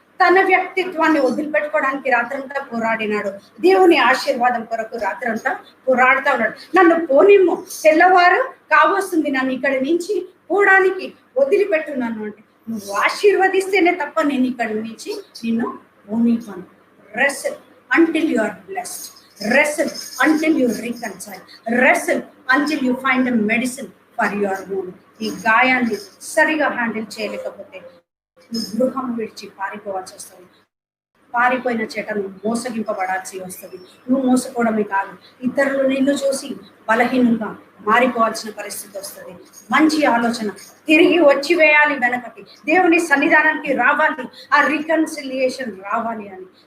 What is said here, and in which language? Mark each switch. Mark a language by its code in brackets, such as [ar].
[te] తన వ్యక్తిత్వాన్ని వదిలిపెట్టుకోవడానికి రాత్రంతా పోరాడినాడు. దేవుని ఆశీర్వాదం కొరకు రాత్రంతా పోరాడుతూ ఉన్నాడు. నన్ను పోనిమ్ము, తెల్లవారు కావస్తుంది, నన్ను ఇక్కడి నుంచి పోవడానికి వదిలిపెట్టున్నాను అంటే, నువ్వు ఆశీర్వదిస్తేనే తప్ప నేను ఇక్కడి నుంచి నిన్ను పోనివ్వను. [en] Rest until you are blessed. Wrestle until you reconcile. Wrestle until you find a medicine for your wound. [te] ఈ గాయాన్ని సరిగా హ్యాండిల్ చేయలేకపోతే నువ్వు గృహం విడిచి పారిపోవాల్సి వస్తుంది. పారిపోయిన చెటను మోసగింపబడాల్సి వస్తుంది. నువ్వు మోసపోవడమే కాదు, ఇతరులు నిన్ను చూసి బలహీనంగా మారిపోవాల్సిన పరిస్థితి వస్తుంది. మంచి ఆలోచన, తిరిగి వచ్చి వేయాలి వెనకకి, దేవుని సన్నిధానానికి రావాలి, ఆ రికన్సిలియేషన్ రావాలి అని.